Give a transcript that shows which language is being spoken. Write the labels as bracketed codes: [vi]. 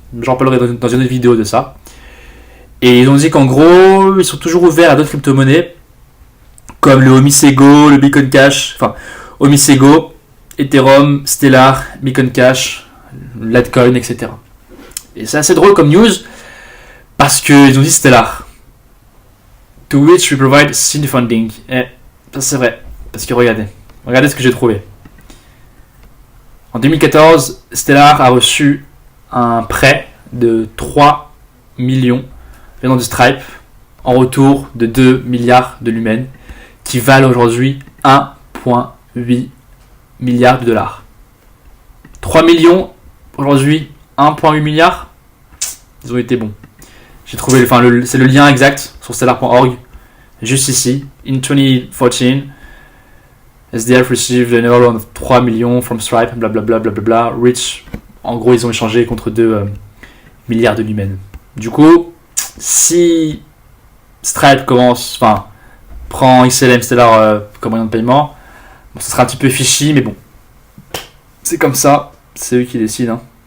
[fr] J'en parlerai dans une autre vidéo de ça. Et ils ont dit qu'en gros, ils sont toujours ouverts à d'autres crypto-monnaies, comme le Omisego, le Bitcoin Cash, enfin Omisego, Ethereum, Stellar, Bitcoin Cash, Litecoin, etc. Et c'est assez drôle comme news, parce qu'ils ont dit Stellar. [en] To which we provide seed funding. [fr] Et ça c'est vrai, parce que regardez ce que j'ai trouvé. En 2014, Stellar a reçu un prêt de 3 millions venant de Stripe en retour de 2 milliards de lumens qui valent aujourd'hui 1,8 milliard de dollars. 3 millions aujourd'hui, 1,8 milliard. Ils ont été bons. J'ai trouvé, c'est le lien exact sur stellar.org, juste ici. [en] In 2014, SDF received an overloan of 3 millions from Stripe, blablabla, blablabla, Rich. [fr] En gros, ils ont échangé contre 2 milliards de lumens. Du coup, si Stripe prend XLM Stellar comme moyen de paiement, bon, ça sera un petit peu fishy, mais bon, c'est comme ça, c'est eux qui décident. Hein.